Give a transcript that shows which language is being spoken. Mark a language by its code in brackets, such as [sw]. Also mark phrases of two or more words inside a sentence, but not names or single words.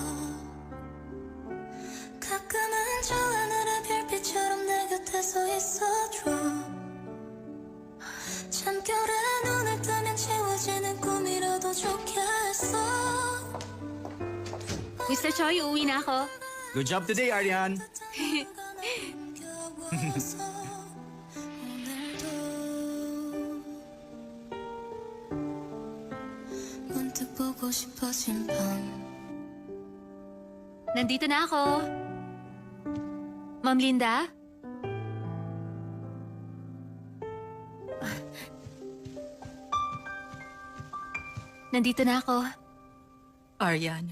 [ko] 가끔은 저 하늘의 별빛처럼 내 곁에 서 있어줘 잠결에 눈을 뜨면 지워지는 꿈이라도 좋겠어 [tl] Mr. Choi, uuwi na ako. [en] Good job today, Arian. [ko] 문득 보고 싶어진 밤 [tl] Nandito na ako. Ma'am Linda? Nandito na ako. Aryan,